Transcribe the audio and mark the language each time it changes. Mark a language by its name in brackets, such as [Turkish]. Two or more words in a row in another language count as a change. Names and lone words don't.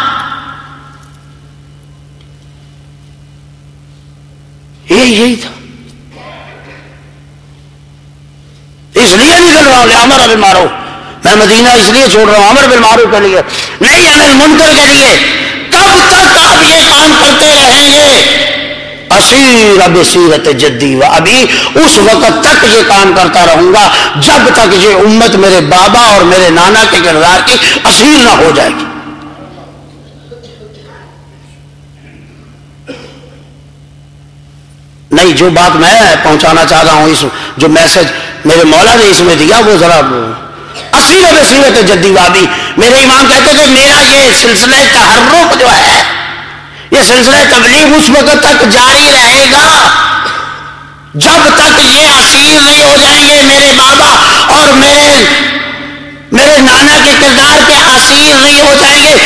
[Urdu] یہی تھا. اس لیے نکل رہا ہوں [Arabic] امر بالمعروف، [Urdu] میں مدینہ اس لیے چھوڑ رہا ہوں [Arabic] امر بالمعروف [Urdu] کے لیے، [Arabic] نہی عن المنکر [Urdu] کے لیے. کب تک آپ یہ کام کرتے رہیں گے؟ [Arabic] اسیر بسیرت جدی و ابی، [Urdu] اس وقت تک یہ کام کرتا رہوں گا جب تک یہ امت میرے بابا اور میرے نانا کے کردار کی اسیر نہ ہو جائے گی. نہیں، جو بات میں پہنچانا چاہ رہا ہوں، اس جو میسج میرے مولا نے اس میں دیا وہ ذرا [Arabic] اسیر بسیرت جدی و ابی. [Urdu] میرے امام کہتے تھے میرا یہ سلسلہ تحرک جو ہے، یہ سلسلہ تبلیغ اس وقت تک جاری رہے گا جب تک یہ اسیر نہیں ہو جائیں گے، میرے بابا اور میرے نانا کے کردار کے اسیر نہیں ہو جائیں گے.